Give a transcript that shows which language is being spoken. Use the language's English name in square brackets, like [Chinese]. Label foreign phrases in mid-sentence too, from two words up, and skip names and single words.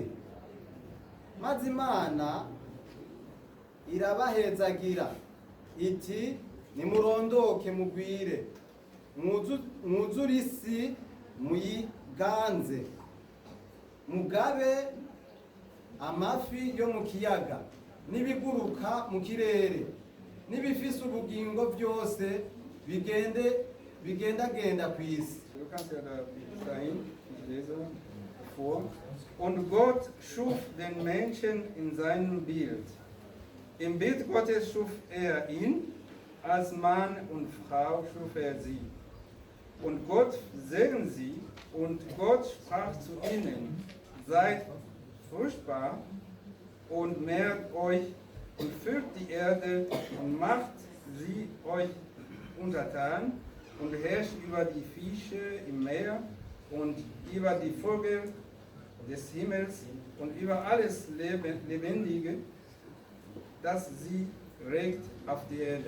[Rundi] Maze Imana irabahezagira iti nimurondoke mugwire mwuzure isi muyiganze mugabe amafi yo mu kiyaga n'ibiguruka mu kirere n'ibifise ubugingo byose bigendagenda ku isi. [German] Du kannst ja da sein, ich lese vor. Und Gott schuf den Menschen in seinem Bild. Im Bild Gottes schuf er ihn, als Mann und Frau schuf er sie. Und Gott segnete sie, und Gott sprach zu ihnen, seid fruchtbar und mehrt euch und füllt die Erde und macht sie euch untertan und herrscht über die Fische im Meer und über die Vögel des Himmels und über alles Lebendige, das sie regt auf die Erde.